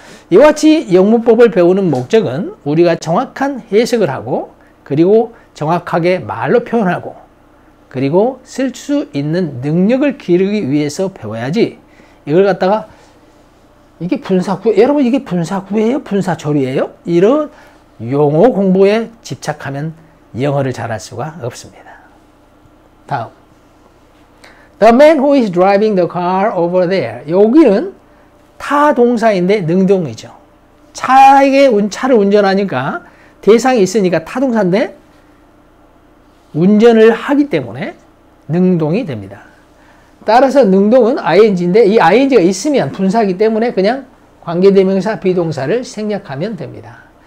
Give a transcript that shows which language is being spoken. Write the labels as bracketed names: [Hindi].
[Korean] 이와 같이 영문법을 배우는 목적은 우리가 정확한 해석을 하고 그리고 정확하게 말로 표현하고 그리고 쓸 수 있는 능력을 기르기 위해서 배워야지 이걸 갖다가 이게 분사구, 여러분 이게 분사구예요? 분사조리예요? 이런 용어 공부에 집착하면 영어를 잘할 수가 없습니다. 다음. [English] The man who is driving the car over there. [Korean] 여기는 타동사인데 능동이죠. 차를 운전하니까 대상이 있으니까 타동사인데 운전을 하기 때문에 능동이 됩니다. 따라서 능동은 ing인데 이 ing가 있으면 분사이기 때문에 그냥 관계대명사 비동사를 생략하면 됩니다.